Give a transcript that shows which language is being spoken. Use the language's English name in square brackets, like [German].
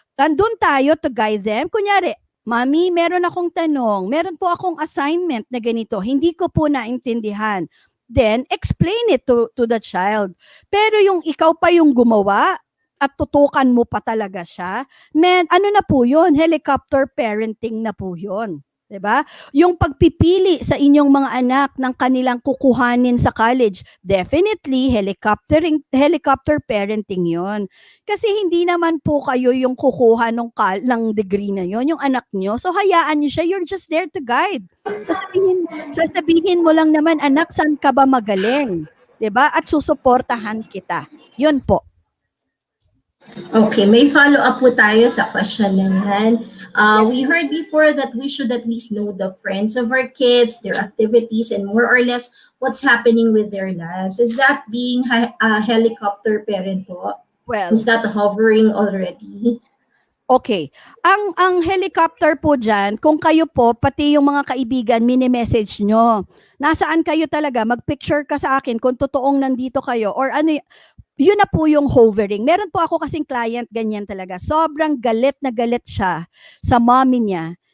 [Filipino] Nandun tayo [English] to guide them. [Filipino] Kunyari, Mami, meron akong tanong. Meron po akong assignment na ganito. Hindi ko po naintindihan. [English] Then, explain it to the child. [Filipino] Pero yung ikaw pa yung gumawa at tutukan mo pa talaga siya, ano na po yun? Helicopter parenting na po yun. 'Di ba? Yung pagpipili sa inyong mga anak ng kanilang kukuhanin sa college, definitely helicopter parenting 'yon. Kasi hindi naman po kayo yung kukuha ng degree na 'yon, yung anak nyo. [English] So [Filipino] hayaan niyo siya, [English] you're just there to guide. [Filipino] Sasabihin mo lang naman, anak, saan ka ba magaling? 'Di ba? At susuportahan kita. 'Yun po. Okay, may follow-up po tayo sa question na yan. [English] We heard before that we should at least know the friends of our kids, their activities, and more or less what's happening with their lives. Is that being a helicopter parent po? Well, Is that hovering already? okay. [Filipino] Ang helicopter po dyan, kung kayo po, pati yung mga kaibigan, mini-message nyo. Nasaan kayo talaga? Mag-picture ka sa akin kung totoong nandito kayo. Or yun na po yung hovering. Meron po ako kasing client, ganyan talaga. Sobrang galit na galit siya sa mommy niya.